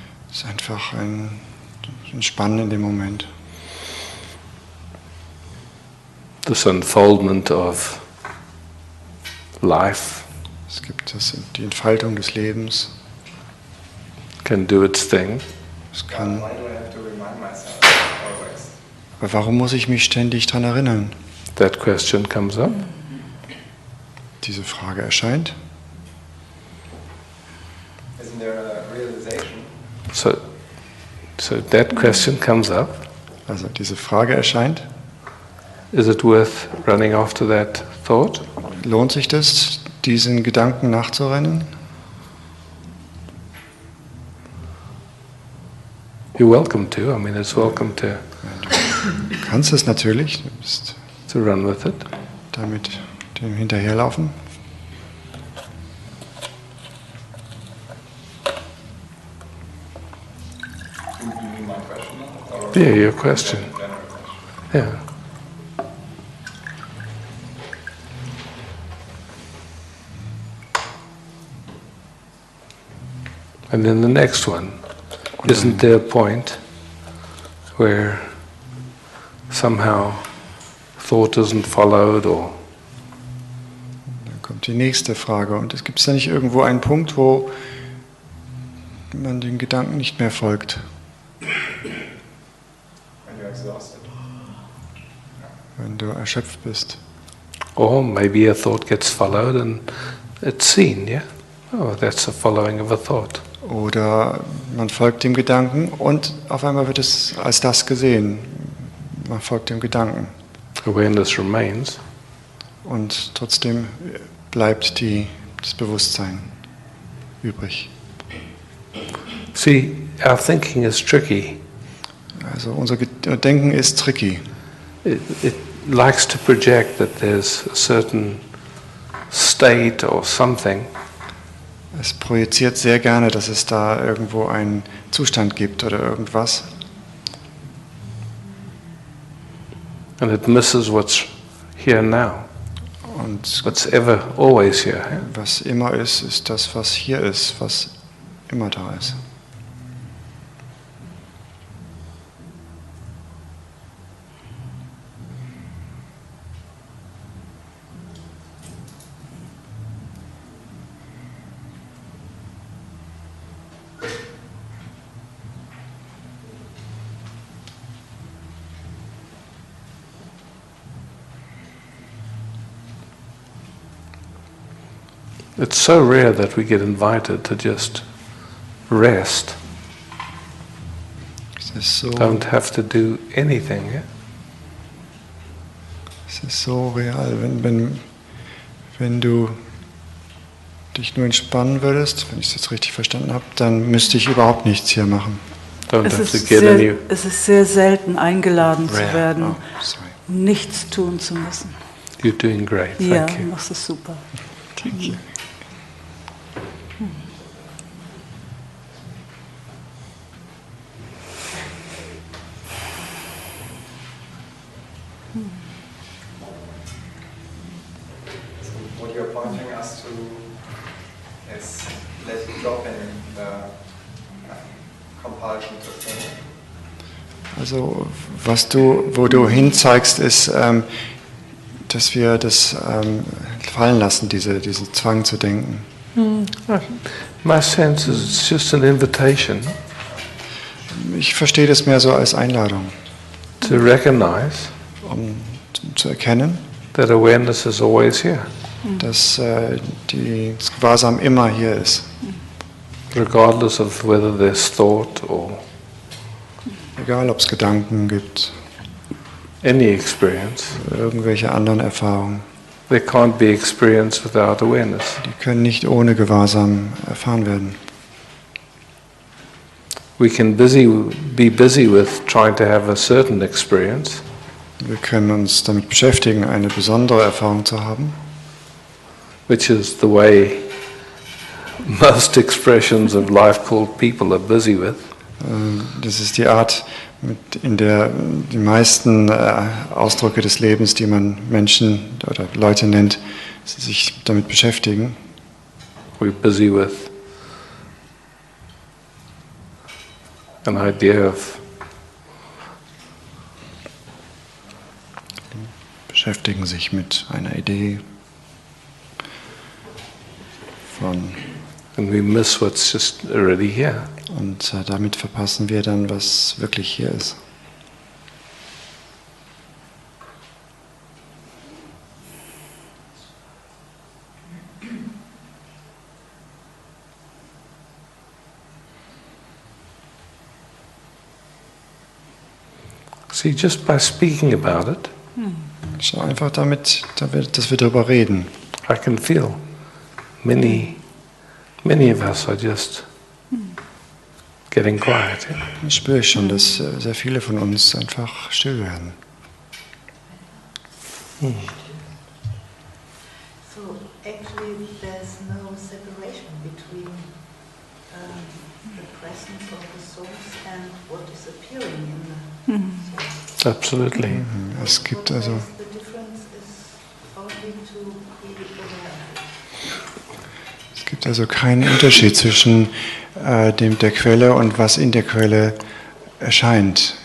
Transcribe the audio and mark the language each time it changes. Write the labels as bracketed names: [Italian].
[German] Es ist einfach ein Entspannen in dem Moment. [English] This unfoldment of life [German] Es gibt die Entfaltung des Lebens. [English] can do its thing. [German] Es kann. [English] Why do I have to remind myself always? [German] Aber warum muss ich mich ständig daran erinnern? [English] That question comes up. [German] Diese Frage erscheint. [English] Isn't there a realization? So that question comes up. [German] Also diese Frage erscheint. [English] Is it worth running after that thought? [German] Lohnt sich das, diesen Gedanken nachzurennen? [English] You're welcome to. I mean, it's welcome to [German] Du kannst es natürlich. Du bist [English] run with it. [German] damit dem hinterherlaufen. [English] You mean my question? Or Yeah, your question. general question? Yeah. And then the next one. Isn't there a point where somehow thought isn't followed or [German] Dann kommt die nächste Frage. Und es gibt da nicht irgendwo einen Punkt, wo man den Gedanken nicht mehr folgt, [English] When you're exhausted. [German] wenn du erschöpft bist? [English] or maybe a thought gets followed and it's seen, yeah? Oh, that's a following of a thought. [German] Oder man folgt dem Gedanken und auf einmal wird es als das gesehen. Man folgt dem Gedanken. [English] Awareness remains, [German] Und trotzdem bleibt das Bewusstsein übrig. [English] see, our thinking is tricky. [German] Also unser Denken ist tricky. [English] It likes to project that there's a certain state or something, [German] Es projiziert sehr gerne, dass es da irgendwo einen Zustand gibt oder irgendwas. [English] and it misses what's here now, [German] Und [English] what's ever always here. Yeah? [German] was immer ist, ist das, was hier ist, was immer da ist. [English] It's so rare that we get invited to just rest, [German] Es ist so, [English] don't have to do anything. Yeah? [German] es ist so real, wenn du dich nur entspannen würdest, wenn ich es jetzt richtig verstanden habe, dann müsste ich überhaupt nichts hier machen. [English] Don't [German] Es [English] have to [German] ist, [English] get any. [German] es ist sehr selten eingeladen zu werden, [English] Oh, sorry. [German] nichts tun zu müssen. [English] You're doing great. [German] Ja, [English] Thank you. [German] machst es super. [English] Thank you. So what you're pointing us to is let it drop in the [German] falschen System. Also wo du hinzeigst, ist, dass wir das fallen lassen, diesen Zwang zu denken. [English] My sense is it's just an invitation [German] Ich verstehe das mehr so als Einladung, [English] to recognize [German] um zu erkennen, [English] that awareness is always here, [German] dass das Gewahrsam immer hier ist. [English] regardless of whether there's thought or [German] Egal, ob es Gedanken gibt, [English] any experience. [German] irgendwelche anderen Erfahrungen. [English] They can't be experienced without awareness. [German] Die können nicht ohne Gewahrsam erfahren werden. [English] We can be busy with trying to have a certain experience, [German] Wir können uns damit beschäftigen, eine besondere Erfahrung zu haben, [English] which is the way most expressions of life called people are busy with. [German] Das ist die Art, in der die meisten Ausdrücke des Lebens, die man Menschen oder Leute nennt, sich damit beschäftigen. [English] We're busy with an idea of [German] Beschäftigen sich mit einer Idee von, [English] and we miss what's just already here. [German] und damit verpassen wir dann, was wirklich hier ist. [English] See, just by speaking about it, [German] Schau einfach dass wir darüber reden. [English] I can feel many of us are just getting quiet. Yeah? [German] Da spüre ich schon, dass sehr viele von uns einfach still werden. [English] So actually there's no separation between the presence of the source and what is appearing in the source. Absolutely. [German] Es gibt also, [English] The difference is only to be aware of it. [German] es gibt also keinen Unterschied zwischen der Quelle und was in der Quelle erscheint.